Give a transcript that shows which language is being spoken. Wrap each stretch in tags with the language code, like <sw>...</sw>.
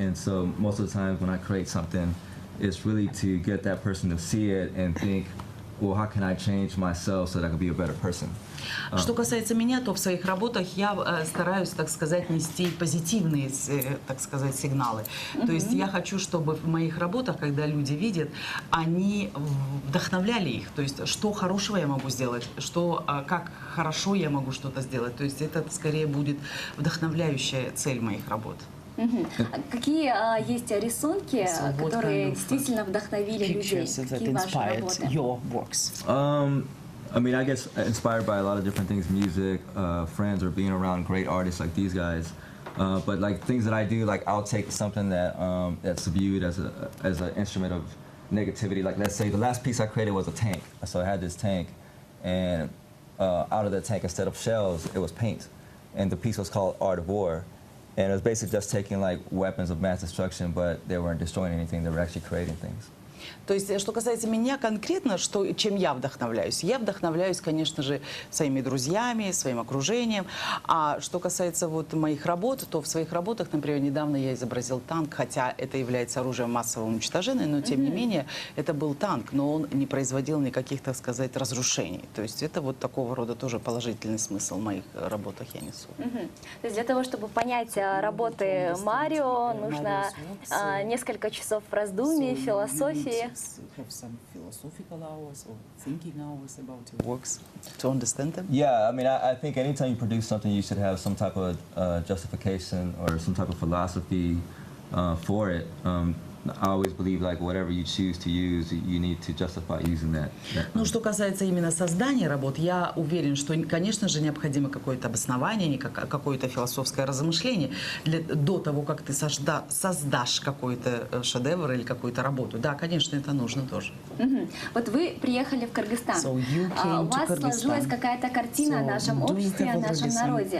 <en>And so most of the times when I create something, it's really to get that person to see it and think, well, how can I change myself so that I can be a better person?</en> <ru>Что касается меня, то в своих работах я стараюсь, так сказать, нести позитивные, так сказать, сигналы. То есть я хочу, чтобы в моих работах, когда люди видят, они вдохновляли их. То есть что хорошего я могу сделать, как хорошо я могу что-то сделать. То есть это скорее будет вдохновляющая цель моих работ. Какие есть рисунки, которые действительно вдохновили людей? Какие ваши работы?</ru> <en>Your works? I mean, I get inspired by a lot of different things, music, friends, or being around great artists like these guys. But like things that I do, like I'll take something that that's viewed as an instrument of negativity. Like let's say the last piece I created was a tank. So I had this tank, and out of the tank, instead of shells, it was paint. And the piece was called Art of War. And it was basically just taking like weapons of mass destruction, but they weren't destroying anything. They were actually creating things.</en> <ru>То есть, что касается меня конкретно, чем я вдохновляюсь, конечно же, своими друзьями, своим окружением. А что касается вот моих работ, то в своих работах, например, недавно я изобразил танк, хотя это является оружием массового уничтожения, но тем не менее это был танк, но он не производил никаких, так сказать, разрушений. То есть это вот такого рода тоже положительный смысл в моих работах я несу. То есть для того, чтобы понять работы Марио, нужно несколько часов раздумий, философии.</ru> <en>Have some philosophical hours or thinking hours about your works to understand them? Yeah, I mean, I think anytime you produce something, you should have some type of justification or some type of philosophy for it. I always believe, like, whatever you choose to use, you need to justify using that.</en> <ru>Ну, что касается именно создания работ, я уверен, что, конечно же, необходимо какое-то обоснование, какое-то философское размышление до того, как ты создашь какой-то шедевр или какую-то работу. Да, конечно, это нужно тоже. Вот вы приехали в Кыргызстан. У вас сложилась какая-то картина о нашем обществе, о нашем народе.</ru>